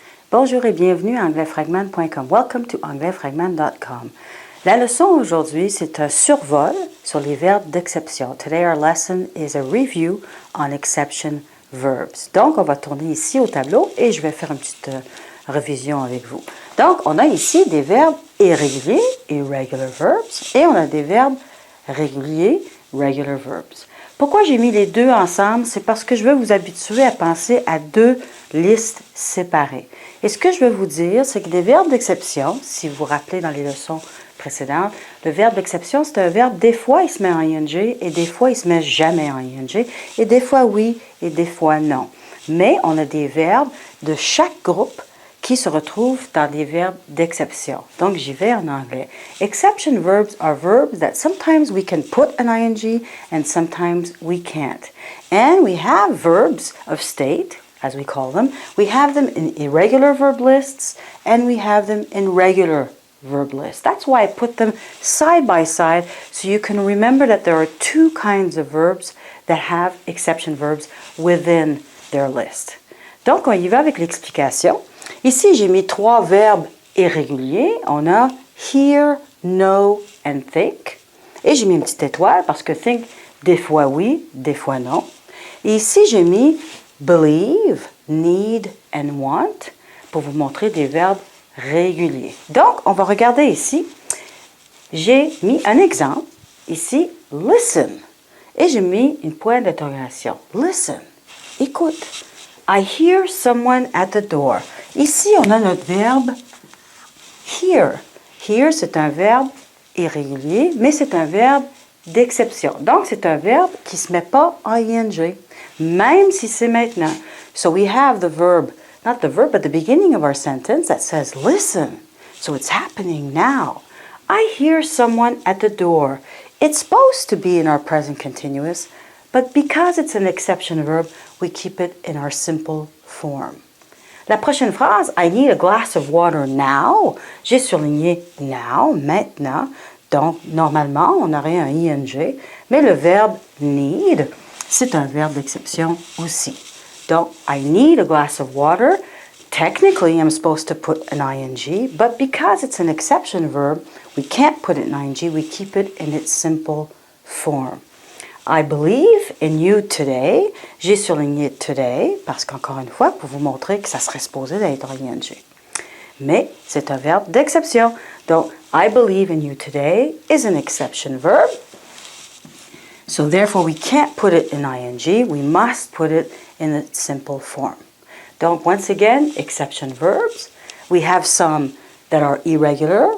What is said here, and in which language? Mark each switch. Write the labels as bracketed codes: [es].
[fr] Bonjour et bienvenue à anglaisfragment.com. [en] Welcome to anglaisfragment.com. [fr] La leçon aujourd'hui, c'est un survol sur les verbes d'exception. [en] Today our lesson is a review on exception verbs. [fr] Donc, on va tourner ici au tableau et je vais faire une petite révision avec vous. Donc, on a ici des verbes irréguliers, [en] irregular verbs, [fr] et on a des verbes réguliers, [en] regular verbs. [fr] Pourquoi j'ai mis les deux ensemble? C'est parce que je veux vous habituer à penser à deux listes séparées. Et ce que je veux vous dire, c'est que des verbes d'exception, si vous vous rappelez dans les leçons précédentes, le verbe d'exception, c'est un verbe, des fois il se met en ing et des fois il se met jamais en ing, et des fois oui et des fois non. Mais on a des verbes de chaque groupe qui se retrouvent dans des verbes d'exception. Donc, j'y vais en anglais. [en] Exception verbs are verbs that sometimes we can put an ing and sometimes we can't. And we have verbs of state, as we call them. We have them in irregular verb lists and we have them in regular verb lists. That's why I put them side by side so you can remember that there are two kinds of verbs that have exception verbs within their list. [fr] Donc, on y va avec l'explication. Ici, j'ai mis trois verbes irréguliers. On a hear, know and think. Et j'ai mis une petite étoile parce que think, des fois oui, des fois non. Et ici, j'ai mis believe, need and want pour vous montrer des verbes réguliers. Donc, on va regarder ici. J'ai mis un exemple. Ici, listen. Et j'ai mis une pointe d'interrogation. Listen. Écoute. [en] I hear someone at the door. [fr] Ici, on a notre verbe hear. Hear, c'est un verbe irrégulier, mais c'est un verbe d'exception. Donc, c'est un verbe qui ne se met pas en ing, même si c'est maintenant. [en] So we have the verb, not the verb, but the beginning of our sentence that says listen. So it's happening now. I hear someone at the door. It's supposed to be in our present continuous, but because it's an exception verb, we keep it in our simple form. [fr] La prochaine phrase, [en] I need a glass of water now. [fr] J'ai surligné now, maintenant. Donc, normalement, on aurait un ing, mais le verbe need, c'est un verbe d'exception aussi. [en] Donc, I need a glass of water. Technically, I'm supposed to put an ing, but because it's an exception verb, we can't put it in ing, we keep it in its simple form. I believe in you today. [fr] J'ai surligné today parce qu'encore une fois, pour vous montrer que ça serait supposé d'être ing. Mais c'est un verbe d'exception. [en] Donc, I believe in you today is an exception verb. So therefore, we can't put it in ing. We must put it in its simple form. Donc, once again, exception verbs. We have some that are irregular.